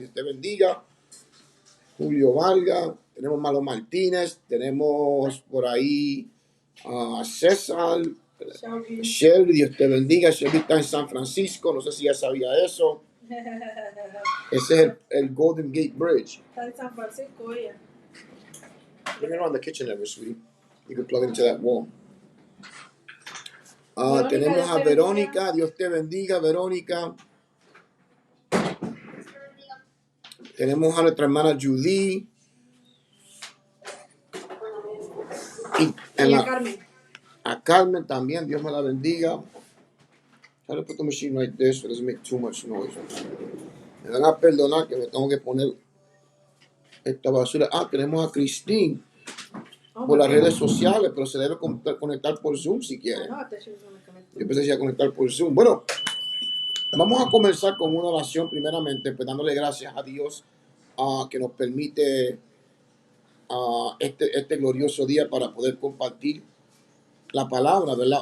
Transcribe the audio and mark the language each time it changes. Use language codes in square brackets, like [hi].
[es] Dios te bendiga. Julio Vargas. Tenemos Malo Martínez. Tenemos por ahí a César. Shelby, Dios te bendiga. Shelby está en San Francisco. No sé si ya sabía eso. Ese es el Golden Gate Bridge. Está en San Francisco ella. [en] Bring it around the kitchen ever, sweetie. You can plug it into that wall. [es] Tenemos a Verónica. Dios te bendiga, Verónica. Tenemos a nuestra hermana Judy. Y a Carmen. A Carmen también, Dios me la bendiga. [en] Try to put the machine right there so it doesn't make too much noise. [es] Me van a perdonar que me tengo que poner esta basura. Tenemos a Christine por las redes sociales, pero se debe conectar por Zoom si quiere. Yo pensé a conectar por Zoom. Bueno, vamos a comenzar con una oración primeramente, pues dándole gracias a Dios que nos permite este glorioso día para poder compartir la palabra, ¿verdad?